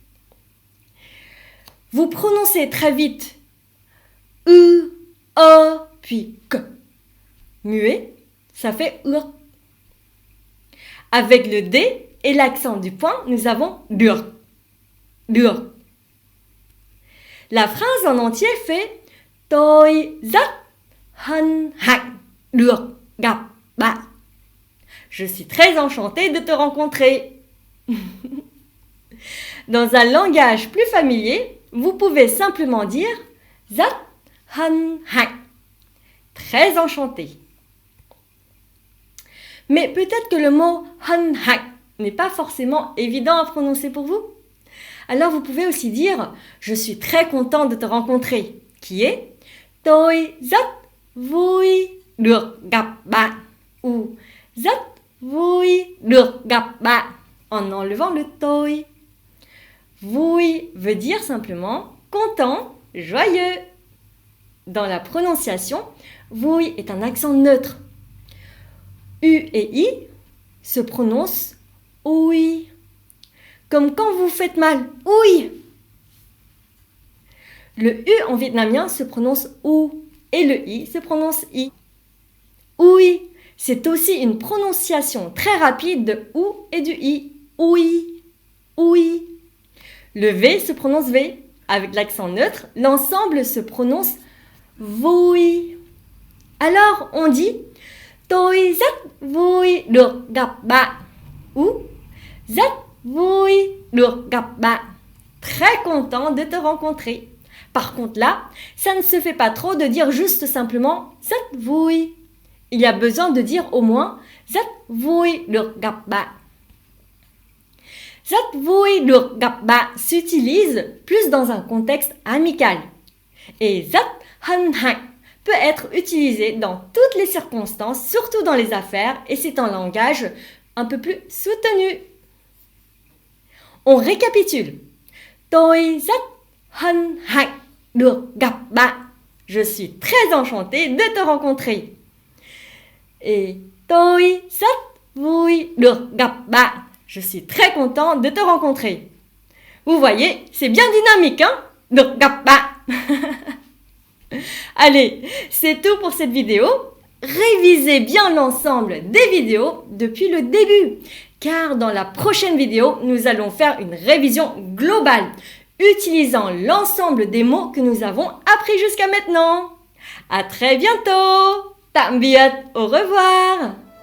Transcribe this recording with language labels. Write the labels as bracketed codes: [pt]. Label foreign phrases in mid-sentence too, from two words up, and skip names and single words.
[fr] Vous prononcez très vite U, E, puis que. Muet, ça fait UR. Avec le D et l'accent du point, nous avons dur. Dur. La phrase en entier fait [vi] tôi rất hân hạnh được gặp bạn. [fr] Je suis très enchantée de te rencontrer. Dans un langage plus familier, vous pouvez simplement dire [vi] rất hân hạnh. [fr] Très enchanté. Mais peut-être que le mot [vi] hân hạnh [fr] n'est pas forcément évident à prononcer pour vous. Alors vous pouvez aussi dire « Je suis très content de te rencontrer » qui est « [vi] Tôi rất vui được gặp bạn [fr] » ou « [vi] Rất vui được gặp bạn [fr] » en enlevant le tôi. Vui veut dire simplement content joyeux. Dans la prononciation, vui est un accent neutre. U et I se prononcent oui. Comme quand vous faites mal, oui. Le U en vietnamien se prononce ou et le I se prononce I. Oui, c'est aussi une prononciation très rapide de ou et du I. Oui, oui. Le V se prononce V. Avec l'accent neutre, l'ensemble se prononce vui. Alors, on dit [vi] tôi rất vui được gặp bạn [fr] ou [vi] rất vui được gặp bạn. [fr] Très content de te rencontrer. Par contre là, ça ne se fait pas trop de dire juste simplement [vi] rất vui. [fr] Il y a besoin de dire au moins [vi] rất vui được gặp bạn. Rất vui được gặp bạn [fr] s'utilise plus dans un contexte amical. Et [vi] rất hân hạnh [fr] peut être utilisé dans toutes les circonstances, surtout dans les affaires, et c'est un langage un peu plus soutenu. On récapitule. [vi] Tôi rất hân hạnh được gặp bạn. [fr] Je suis très enchantée de te rencontrer. [vi] Et tôi rất vui được gặp bạn. [fr] Je suis très content de te rencontrer. Vous voyez, c'est bien dynamique, hein? [vi] Được gặp bạn. [fr] Allez, c'est tout pour cette vidéo. Révisez bien l'ensemble des vidéos depuis le début, car dans la prochaine vidéo, nous allons faire une révision globale, utilisant l'ensemble des mots que nous avons appris jusqu'à maintenant. À très bientôt. [vi] Tạm biệt, [fr] au revoir.